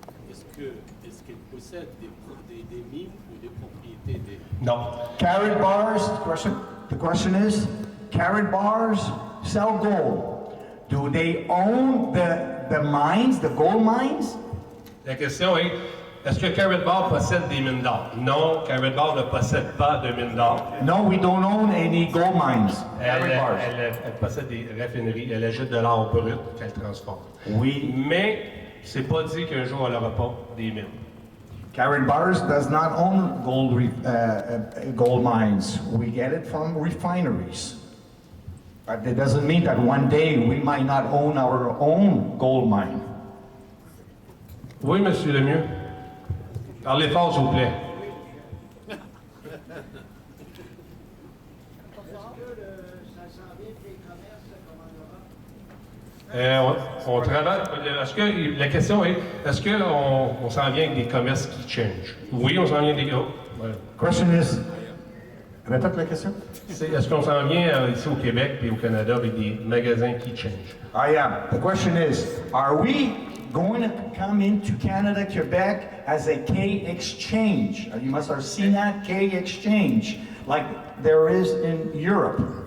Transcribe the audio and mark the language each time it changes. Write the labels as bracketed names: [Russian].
[French] Est-ce qu'il possède des mines ou des propriétés Non. [English] Karatbars, the question is, Karatbars sell gold. Do they own the mines, the gold mines? [French] La question est, est-ce que Karatbars possède des mines d'or? Non, Karatbars ne possède pas de mines d'or. [English] No, we don't own any gold mines. Karatbars. [French] Elle possède des raffineries, elle ajoute de l'or brut qu'elle transforme. [English] We, [French] Mais c'est pas dit qu'un jour elle n'aura pas des mines. [English] Karatbars does not own gold mines. We get it from refineries. But that doesn't mean that one day we might not own our own gold mine. [French] Oui, monsieur Lemieux. Parlez fort, s'il vous plaît. On travaille. Est-ce que la question est, est-ce qu'on s'en vient avec des commerces qui changent? Oui, on s'en vient avec des. Oh, ouais. [English] Question is, [French] répète la question. Est-ce qu'on s'en vient ici au Québec et au Canada avec des magasins qui changent? [English] Yeah. The question is, are we going to come into Canada, Quebec as a K exchange? You must have seen that K exchange, like there is in Europe.